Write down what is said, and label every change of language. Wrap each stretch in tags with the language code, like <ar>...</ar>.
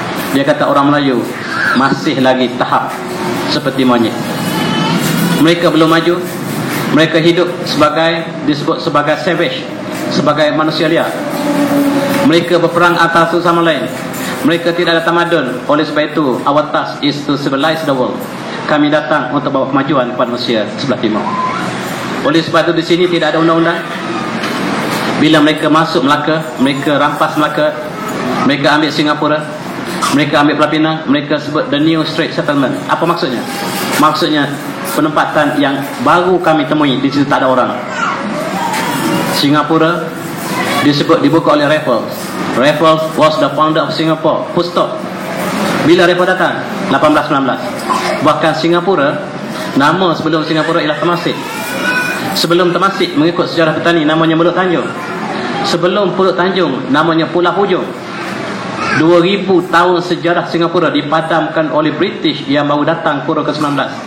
<ms>Dia kata orang Melayu masih lagi tahap seperti monyet. Mereka belum maju. Mereka hidup disebut sebagai savage, sebagai manusia liar. Mereka berperang antara satu sama lain. Mereka tidak ada tamadun. Oleh sebab itu,</ms> <en>our task is to civilize the world.</en> <ms>Kami datang untuk bawa kemajuan kepada manusia sebelah timur. Oleh sebab itu di sini tidak ada undang-undang. Bila mereka masuk Melaka, mereka rampas Melaka, mereka ambil Singapura, mereka ambil Pulau Pinang, mereka sebut</ms> <en>the new Strait Settlement.</en> <ms>Apa maksudnya? Maksudnya penempatan yang baru kami temui, di situ tak ada orang. Singapura dibuka oleh Raffles.</ms> <en>Raffles was the founder of Singapore. Full stop.</en> <ms>Bila Raffles datang? 1819. Bahkan Singapura, nama sebelum Singapura ialah Temasek. Sebelum Temasek, mengikut sejarah petani, namanya Pulau Tanjung. Sebelum Pulau Tanjung, namanya Pulau Hujung. 2000 tahun sejarah Singapura dipadamkan oleh British yang baru datang kurun ke-19.</ms>